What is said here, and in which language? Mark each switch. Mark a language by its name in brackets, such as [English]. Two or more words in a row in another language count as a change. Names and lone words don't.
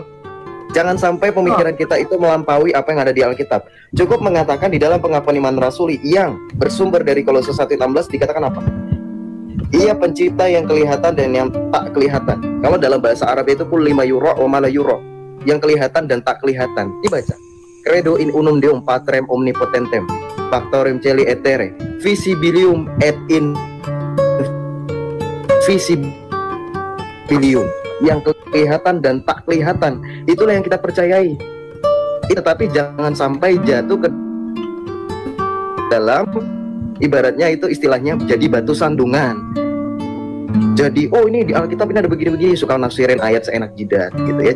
[Indonesian] Jangan sampai pemikiran kita itu melampaui apa yang ada di Alkitab. Cukup mengatakan di dalam pengakuan iman rasuli yang bersumber dari Kolose 1:16 dikatakan apa? Ia pencipta yang kelihatan dan yang tak kelihatan. Kalau dalam bahasa Arab itu [Arabic] كل لما يرى وما لا يرى, [Indonesian] yang kelihatan dan tak kelihatan. Dibaca. [Latin] Credo in unum Deum Patrem omnipotentem, factorem celi etere, visibilium et invisibilium, [Indonesian] yang kelihatan dan tak kelihatan. Itulah yang kita percayai. Tetapi jangan sampai jatuh ke dalam, ibaratnya itu istilahnya jadi batu sandungan. Jadi oh ini di Alkitab ini ada begini-begini, suka nafsirin ayat seenak jidat gitu ya.